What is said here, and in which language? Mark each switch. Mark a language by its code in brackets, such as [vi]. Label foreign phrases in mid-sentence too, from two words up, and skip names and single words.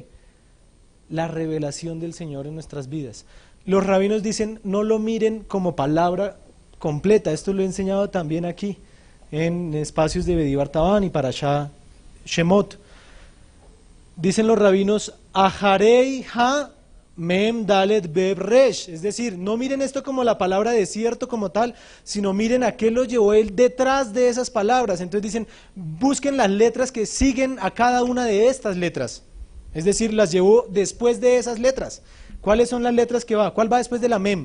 [es] La revelación del Señor en nuestras vidas. Los rabinos dicen, no lo miren como palabra completa, esto lo he enseñado también aquí, en espacios de Bedibar Tabán y Parashá Shemot. Dicen los rabinos, [he] Aharei ha mem dalet beb resh, [es] es decir, no miren esto como la palabra desierto como tal, sino miren a qué lo llevó él detrás de esas palabras. Entonces dicen, busquen las letras que siguen a cada una de estas letras, es decir, las llevó después de esas letras. ¿Cuáles son las letras que va? ¿Cuál va después de la mem?